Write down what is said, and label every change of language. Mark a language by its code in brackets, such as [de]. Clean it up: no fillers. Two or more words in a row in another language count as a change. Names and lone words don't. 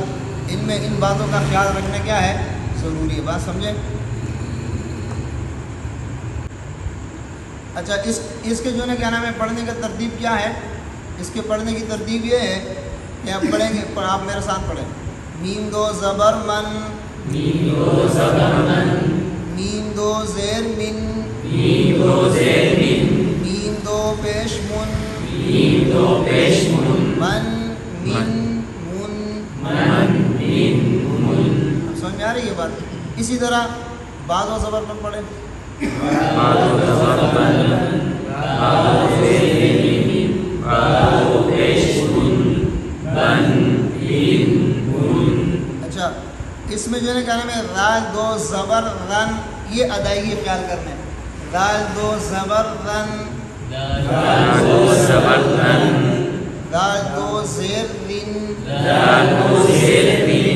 [ur] ان میں ان باتوں کا خیال رکھنا کیا ہے؟ ضروری ہے. بات سمجھے؟ اچھا اس کے جو ہے نا کیا نام ہے پڑھنے کا ترتیب کیا ہے؟ اس کے پڑھنے کی ترتیب یہ ہے کہ آپ پڑھیں گے، آپ میرے ساتھ پڑھیں. میم 2 زبر من، میم 2 زبر من، میم 2 زیر من، میم 2 زیر من، میم 2 پیش من، میم 2 پیش من، من من من من من من. سمجھ میں آ رہی ہے بات؟ اسی طرح بعد و زبر من پڑھیں. بعد زبر من، بعد زیر من، بعد پیش من، من من من. اچھا اس میں جو ہے نا کیا نام ہے رال 2 زبر رن، یہ ادائیگی خیال کرنا ہے. رال 2 زبر رن، دال 2 زبر رن، رال 2 زیر رن، دال 2 زیر رن،